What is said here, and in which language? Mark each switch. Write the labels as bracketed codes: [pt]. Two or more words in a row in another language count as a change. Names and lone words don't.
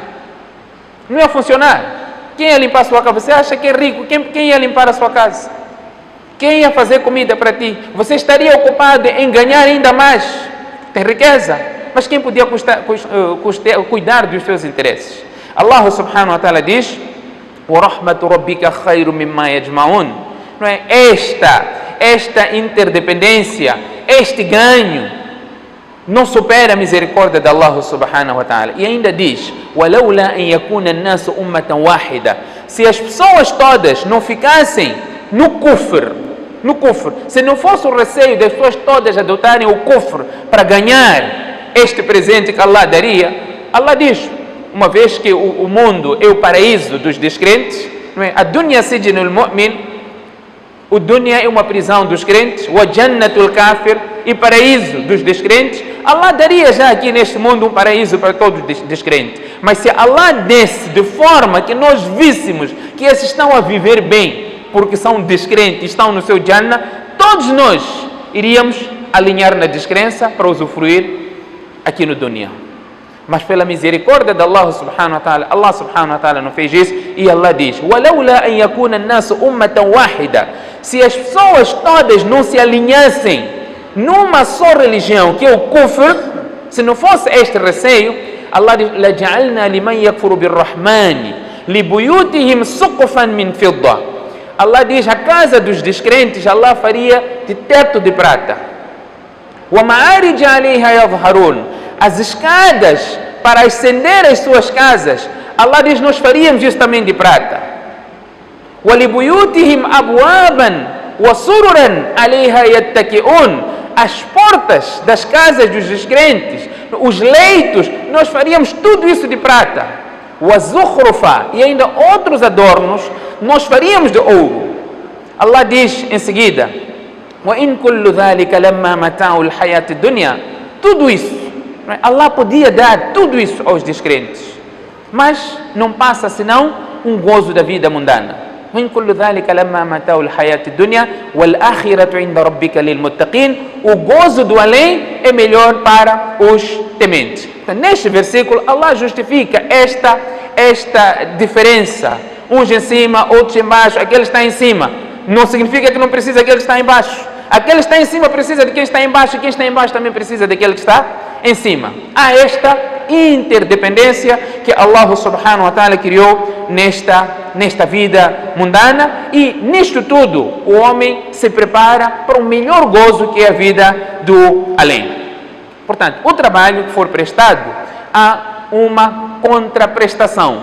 [pt] Não ia funcionar. Quem ia limpar a sua casa? Você acha que é rico? Quem ia limpar a sua casa? Quem ia fazer comida para ti? Você estaria ocupado em ganhar ainda mais. Tem riqueza. Mas quem podia cuidar dos seus interesses? Allah [ar] سبحانه وتعالى [pt] diz: [ar] وَرَحْمَةُ رَبِّكَ خَيْرٌ مِمَّا يَجْمَعُونَ. [pt] Não é? Esta interdependência, este ganho, não supera a misericórdia de Allah [ar] سبحانه وتعالى. [pt] E ainda diz: [ar] وَلَوْلَا أَنْ يَكُونَ النَّاسُ أُمَّةً وَاحِدًا. [pt] Se as pessoas todas não ficassem no kufr, se não fosse o receio das pessoas todas adotarem o kufr para ganhar este presente que Allah daria, Allah diz: uma vez que o mundo é o paraíso dos descrentes, não é? [ar] الدنيا سجن المؤمن, [pt] o dunya é uma prisão dos crentes, [ar] وجنة الكافر, [pt] e paraíso dos descrentes. Allah daria já aqui neste mundo um paraíso para todos os descrentes. Mas se Allah desse de forma que nós víssemos que esses estão a viver bem, porque são descrentes, estão no seu Jannah, todos nós iríamos alinhar na descrença para usufruir aqui no dunya. Mas pela misericórdia de Allah [ar] سبحانه وتعالى [pt] não fez isso, e Allah diz: [ar] وَلَوْلَا أَنْ يَكُونَ النَّاسُ أُمَّةً وَاحِدًا. [pt] Se as pessoas todas não se alinhassem numa só religião, que é o kufr, se não fosse este receio, Allah diz: [ar] لَجَعَلْنَا لِمَنْ يَكْفُرُ بِالرَّحْمَنِ لِبُيُوتِهِمْ سُقُفًا مِنْ فِضَّةٍ. [pt] Allah diz: a casa dos descrentes Allah faria de teto de prata. [ar] وَمَعَارِجَ عَلَيْهَا يَظْهَرُونَ. [pt] As escadas para ascender as suas casas, Allah diz: nós faríamos isso também de prata. [ar] وَلِبُيُوتِهِمْ أَبْوَابًا وَسُرُرًا عَلَيْهَا يَتَّكِئُونَ. [pt] As portas das casas dos descrentes, os leitos, nós faríamos tudo isso de prata. [ar] وَزُخْرُفًا. [pt] E ainda outros adornos, nós faríamos de ouro. Allah diz em seguida: [ar] وَإِن كُلُّ ذَلِكَ لَمَّا مَتَاعُ الْحَيَاةِ الدُّنْيَا. [pt] Tudo isso, Allah podia dar tudo isso aos descrentes, mas não passa senão um gozo da vida mundana. [ar] وَإِن كُلُّ ذَلِكَ لَمَّا مَتَاعُ الْحَيَاةِ الدُّنْيَا وَالْآخِرَةُ عِنْدَ رَبِّكَ لِلْمُتَّقِينَ. [pt] O gozo do além é melhor para os tementes. Então, neste versículo, Allah justifica esta diferença. Uns em cima, outros embaixo. Aquele está em cima não significa que não precisa daquele que está embaixo. Aquele que está em cima precisa de quem está embaixo, e quem está embaixo também precisa daquele que está em cima. Há esta interdependência que Allah [ar] سبحانه وتعالى [pt] criou nesta vida mundana, e nisto tudo o homem se prepara para o melhor gozo, que é a vida do além. Portanto, o trabalho que for prestado, há uma contraprestação.